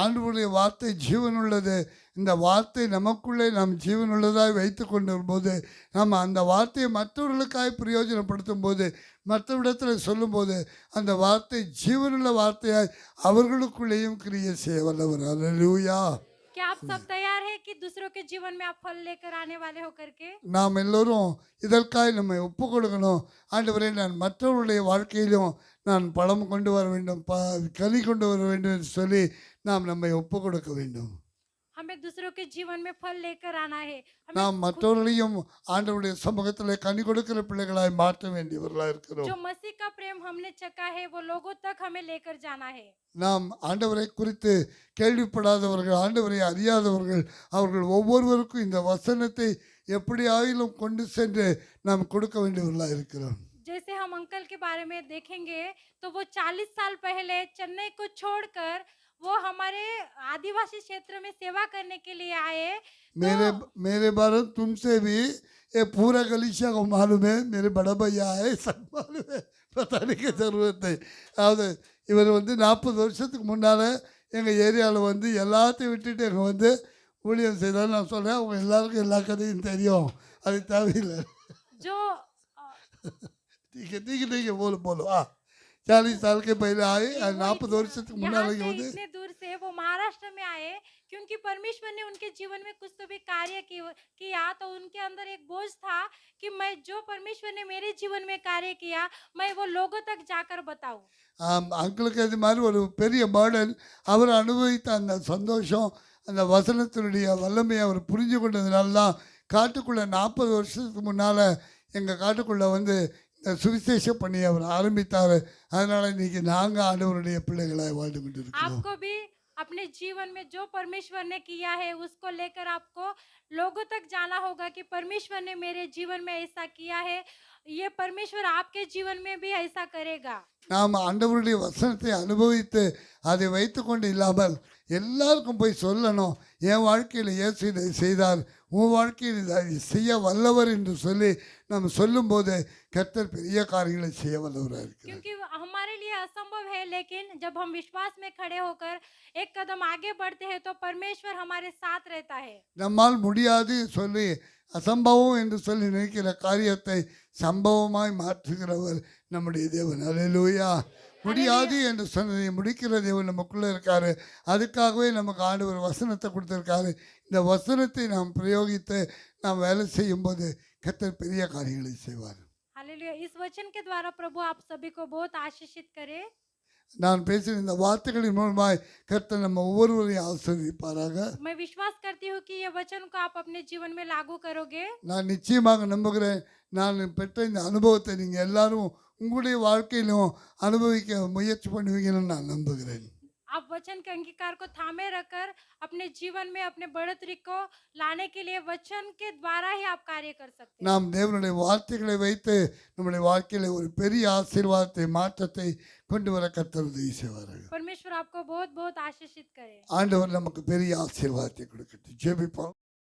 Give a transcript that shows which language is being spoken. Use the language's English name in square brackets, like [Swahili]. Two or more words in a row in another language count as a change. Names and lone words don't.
[Tamil] ஆண்டவருடைய வார்த்தை ஜீவன் உள்ளது. இந்த வார்த்தை நமக்குள்ளே நாம் ஜீவன் உள்ளதாய் வைத்து கொண்டு வரும்போது நாம் அந்த வார்த்தையை மற்றவர்களுக்காய் பிரயோஜனப்படுத்தும் போது, மற்றவிடத்தில் சொல்லும்போது அந்த வார்த்தை ஜீவனுள்ள வார்த்தையாய் அவர்களுக்குள்ளேயும் கிரியை செய்ய வல்லவர். அல்லேலூயா. [Hindi] क्या आप सब तैयार हैं कि दूसरों के जीवन में आप फल लेकर आने वाले हो करके? [Tamil] நாம் எல்லோரும் இதற்காய் நம்மை ஒப்பு கொடுக்கணும். ஆண்டவரே, நான் மற்றவருடைய வாழ்க்கையிலும் நான் பழம் கொண்டு வர வேண்டும், கனி கொண்டு வர வேண்டும் என்று சொல்லி நாம் நம்மை ஒப்பு கொடுக்க வேண்டும். [Hindi] हमें दूसरों के जीवन में फल लेकर आना है। [Tamil] நாம் மற்றவர்களையும் ஆண்டவருடைய சமூகத்தில் கனி கொடுக்கிற பிள்ளைகளாய் மாற்ற வேண்டியவர்களாக இருக்கிறோம். [Hindi] जो मसीह का प्रेम हमने चखा है वो लोगों तक हमें लेकर जाना है। [Tamil] நாம் ஆண்டவரை குறித்து கேள்விப்படாதவர்கள், ஆண்டவரை அறியாதவர்கள், அவர்கள் ஒவ்வொருவருக்கும் இந்த வசனத்தை எப்படி ஆயிலும் கொண்டு சென்று நாம் கொடுக்க வேண்டியவர்களாக இருக்கிறோம். [Hindi] जैसे हम अंकल के बारे में देखेंगे तो वो 40 साल पहले चेन्नई को छोड़कर वो हमारे आदिवासी क्षेत्र में सेवा करने के लिए आए। मेरे तो मेरे बारे में तुमसे भी ये पूरा गलीचा को मालूम है, मेरे बड़ा भैया है, सब मालूम है, बताने की ज़रूरत नहीं. [Tamil] அதாவது இவர் வந்து 40 வருஷத்துக்கு முன்னால் எங்கள் ஏரியாவில் வந்து எல்லாத்தையும் விட்டுட்டு எங்கள் வந்து ஊழியம் செய்தாலும் நான் சொல்கிறேன், அவங்க எல்லாருக்கும் எல்லா கதையும் தெரியும், அது தேவையில்லை. [Hindi] जो ठीक है बोलो बोलो. 40 साल के पहले आए, वो [Tamil] 40 வருஷத்துக்கு [Hindi] यहाँ [Tamil] முன்னால் [Hindi] से [Tamil] வந்து [Hindi] इतने दूर से वो महाराष्ट्र में आए क्योंकि परमेश्वर ने उनके जीवन में कुछ तो भी कार्य किया। तो उनके अंदर एक बोझ था कि मैं जो परमेश्वर ने मेरे जीवन में कार्य किया मैं वो लोगों तक जाकर बताऊं। [Tamil] அங்கிளுக்கு அது மாதிரி ஒரு பெரிய பேர்டன். அவர் அனுபவித்த அந்த சந்தோஷம், அந்த வசனத்தினுடைய வல்லமையை அவர் புரிஞ்சு கொண்டதுனால தான் காட்டுக்குள்ளே 40 வருஷத்துக்கு முன்னால் எங்கள் காட்டுக்குள்ளே வந்து இந்த சுவிசேஷ பணியை அவர் ஆரம்பித்தார். அதனால் இன்றைக்கி நாங்கள் ஆண்டவருடைய பிள்ளைகளாக வாழ்ந்து கொண்டு இருக்கிறோம். [Hindi] आपको भी अपने जीवन में जो परमेश्वर ने किया है उसको लेकर आपको लोगों तक जाना होगा कि परमेश्वर ने मेरे जीवन में ऐसा किया है, ये परमेश्वर आपके जीवन में भी ऐसा करेगा। [Tamil] நாம் ஆண்டவருடைய வசனத்தை அனுபவித்து அதை வைத்துக்கொண்டு இல்லாமல் எல்லாருக்கும் போய் சொல்லணும், என் வாழ்க்கையில் இயேசு இதை செய்தார், உன் வாழ்க்கையில் இதை செய்ய வல்லவர் என்று சொல்லி நம்ம சொல்லும்போது கர்த்தர் பெரிய காரியங்களை செய்ய வல்லவராக இருக்கிறார். [Hindi] क्योंकि हमारे लिए असंभव है लेकिन जब हम विश्वास में खड़े होकर एक कदम आगे बढ़ते हैं तो परमेश्वर हमारे साथ रहता है। [Tamil] நம்மால் முடியாது சொல்லி அசம்பவம் என்று சொல்லி நினைக்கிற காரியத்தை சம்பவமாய் மாற்றுகிறவர் நம்முடைய தேவன். அல்லேலூயா. முடியாது என்று சொன்னதை முடிக்கிற தேவன் நமக்குள்ளே இருக்காரு. அதுக்காகவே நமக்கு ஆண்டவர் வசனத்தை கொடுத்துருக்காரு. இந்த வசனத்தை நாம் பிரயோகித்து நாம் வேலை செய்யும்போது கர்த்தர் பெரிய காரியங்களை செய்வார். [Hindi] हालेलुया। इस वचन के द्वारा प्रभु आप सभी को बहुत आशीषित करे। [Tamil] நான் பேசின இந்த வார்த்தைகளின் மூலமாய் கர்த்தர் நம்ம ஒவ்வொருவரையும் ஆசீர்வதிப்பாராக. [Hindi] मैं विश्वास करती हूँ कि ये वचन को आप अपने जीवन में लागू करोगे। [Tamil] நான் நிச்சயமாக நம்புகிறேன், நான் பெற்ற இந்த அனுபவத்தை நீங்கள் எல்லாரும் உங்களுடைய வாழ்க்கையிலும் அனுபவிக்க முயற்சி பண்ணுவீங்கன்னு நான் நம்புகிறேன். [Hindi] आप वचन के अंगीकार को थामे रखकर अपने जीवन में अपने बढ़ोतरी को लाने के लिए वचन के द्वारा ही आप कार्य कर सकते हैं। [Tamil] நாம் தேவனுடைய வார்த்தைகளை வைத்து நம்முடைய வாழ்க்கையில் ஒரு பெரிய ஆசீர்வாதத்தை மாற்றத்தை கொண்டு வர கர்த்தர் உதவி செய்வார்கள். [Hindi] परमेश्वर आपको बहुत बहुत आशीषित करे। [Tamil] ஆண்டவர் நமக்கு பெரிய ஆசீர்வாதத்தை கொடுக்கட்டும். ஜெபிப்போம்.